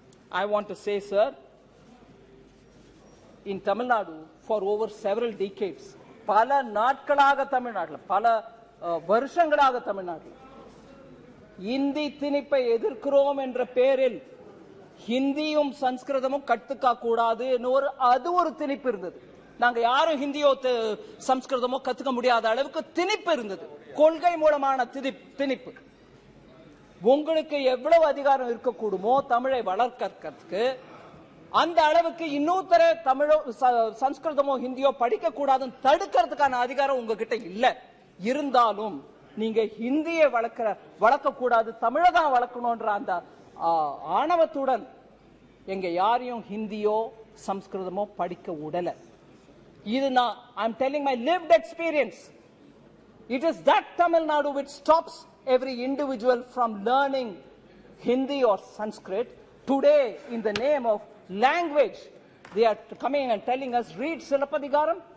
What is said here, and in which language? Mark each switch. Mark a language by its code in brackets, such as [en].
[en] I want to say, sir, in Tamil Nadu, for over several decades, [ta] pala natkalaga Tamil Nadu, pala varshangalaga Tamil Nadu, Hindi thinipai edirkrom endra peril, ஹிந்தியும் சம்ஸ்கிருதமும் கத்துக்க கூடாது அது ஒரு திணிப்பு இருந்தது. நாங்க யாரும் ஹிந்தியோ சம்ஸ்கிருதமோ கத்துக்க முடியாத அளவுக்கு திணிப்பு இருந்தது, கொள்கை மூலமான திணிப்பு. உங்களுக்கு எவ்வளவு அதிகாரம் இருக்கக்கூடுமோ தமிழை வளர்க்கறதுக்கு, அந்த அளவுக்கு இன்னொருத்தர தமிழோ சம்ஸ்கிருதமோ ஹிந்தியோ படிக்க கூடாதுன்னு தடுக்கிறதுக்கான அதிகாரம் உங்ககிட்ட இல்ல. இருந்தாலும் நீங்க ஹிந்தியை வளர்க்க கூடாது, தமிழை தான் வளர்க்கணும்ன்ற அந்த ஆணவத்துடன் எங்க யாரையும் ஹிந்தியோ சம்ஸ்கிருதமோ படிக்க விடல. இது நான் [en] I'm telling my lived experience. It is that Tamil Nadu which stops every individual from learning Hindi or Sanskrit. Today, in the name of language, they are coming and telling us, read Silapadigaram.